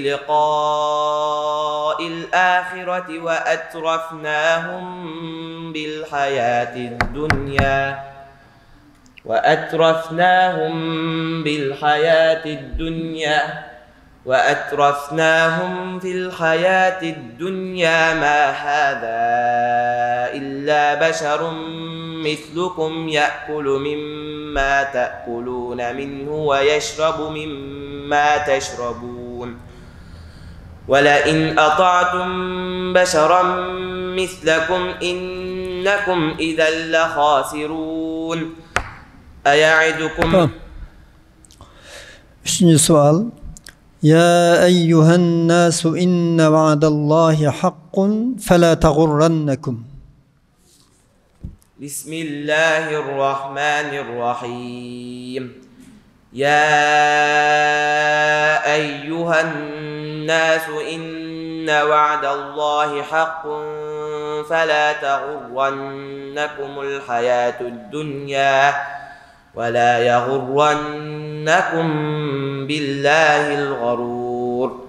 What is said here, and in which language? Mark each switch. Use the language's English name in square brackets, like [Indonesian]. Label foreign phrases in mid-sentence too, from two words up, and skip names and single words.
[Arabic] بلقاء الآخرة وأترفناهم في الحياة الدنيا ما هذا إلا بشر مثلكم يأكل مما تأكلون منه ويشرب مما تشربون. ولئن أطعتم بشرا مثلكم إنكم إذا لخاسرون. أيعدكم. [Azerbaijani] Üçüncü sual. [Arabic] يا أيها الناس إن وعد الله حق فلا تغرنكم. بسم الله الرحمن الرحيم. يا أيها الناس إن وعد الله حق فلا تغرنكم الحياة الدنيا ولا يغرنكم بالله الغرور.